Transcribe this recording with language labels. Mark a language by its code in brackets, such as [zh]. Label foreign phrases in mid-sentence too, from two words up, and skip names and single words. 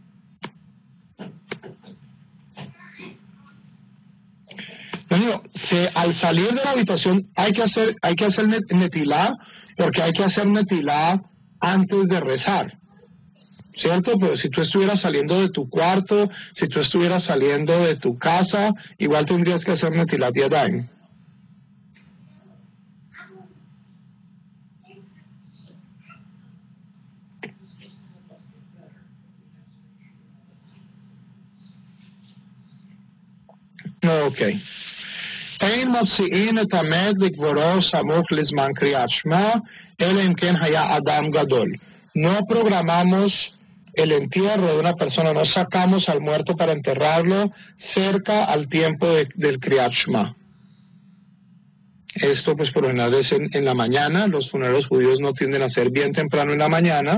[es] Al salir de la habitación hay que hacer netilá, porque hay que hacer netilá antes de rezar, ¿cierto? Pero si tú estuvieras saliendo de tu cuarto, si tú estuvieras saliendo de tu casa, igual tendrías que hacer [he] נטילת ידיים. [es] Ok. [he] אין מוציאים את המת לקבורו סמוך לזמן קריאת שמע, אלא אם כן היה אדם גדול. [es] No programamos el entierro de una persona, no sacamos al muerto para enterrarlo cerca al tiempo del [he] קריאת שמע. [es] Esto pues por lo general es en la mañana. Los funerales judíos no tienden a ser bien temprano en la mañana.